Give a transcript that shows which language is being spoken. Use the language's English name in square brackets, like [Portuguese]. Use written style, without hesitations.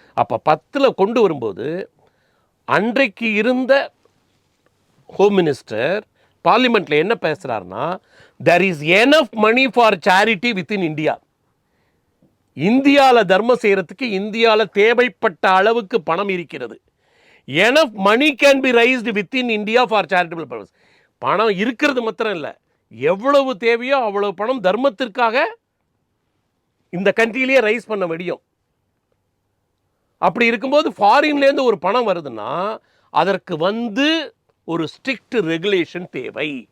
[Tamil] அப்போ 10 கொண்டு வரும்போது அன்றைக்கு இருந்த ஹோம் மினிஸ்டர் பார்லிமெண்ட்டில் என்ன பேசுகிறாருன்னா, [English] there is enough money for charity within India. [Tamil] இந்தியாவில் தர்மம் செய்கிறதுக்கு இந்தியாவில் தேவைப்பட்ட அளவுக்கு பணம் இருக்கிறது. [English] enough money can be raised within India for charitable purpose. [Tamil] பணம் இருக்கிறது மாத்திரம் இல்லை, எவ்வளவு தேவையோ அவ்வளவு பணம் தர்மத்திற்காக இந்த கண்ட்ரியிலேயே ரைஸ் பண்ண முடியும். அப்படி இருக்கும்போது ஃபாரின்லேருந்து ஒரு பணம் வருதுன்னா அதற்கு வந்து ஒரு ஸ்ட்ரிக்ட் ரெகுலேஷன் தேவை.